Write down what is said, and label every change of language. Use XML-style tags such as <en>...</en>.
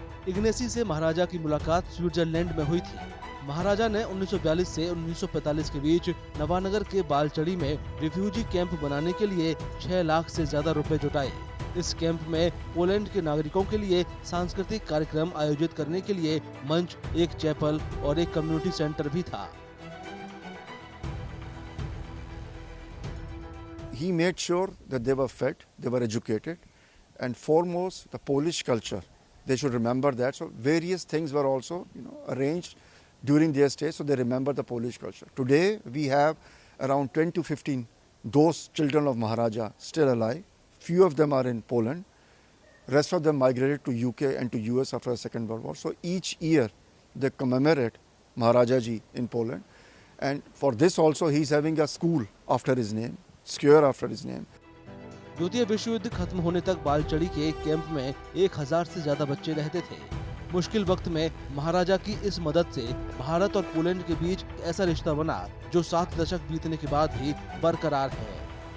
<hi>इग्नेसी से महाराजा की मुलाकात स्विट्जरलैंड में हुई थी। महाराजा ने 1942 से 1945 के बीच नवानगर के बालचड़ी में रिफ्यूजी कैंप बनाने के लिए 6 लाख से ज्यादा रुपए जुटाए। इस कैंप में पोलैंड के नागरिकों के लिए सांस्कृतिक कार्यक्रम आयोजित करने के लिए मंच, एक चैपल और एक कम्युनिटी सेंटर भी था।</hi> <en>He made sure that they were fed, they were educated, and foremost the Polish culture. They should remember that. So various things were also, arranged during their stay, so they remember the Polish culture. Today we have around 10 to 15 those children of Maharaja still alive. Few of them are in Poland. Rest of them migrated to UK and to US after the Second World War. So each year they commemorate Maharaja ji in Poland, and for this also he is having a school after his name. Square after his name.</en> <hi>द्वितीय विश्व युद्ध खत्म होने तक बालचड़ी के camp में 1000 से ज्यादा बच्चे रहते थे। मुश्किल वक्त में महाराजा की इस मदद से भारत और पोलैंड के बीच ऐसा रिश्ता बना जो 7 दशक बीतने के बाद भी बरकरार है।</hi>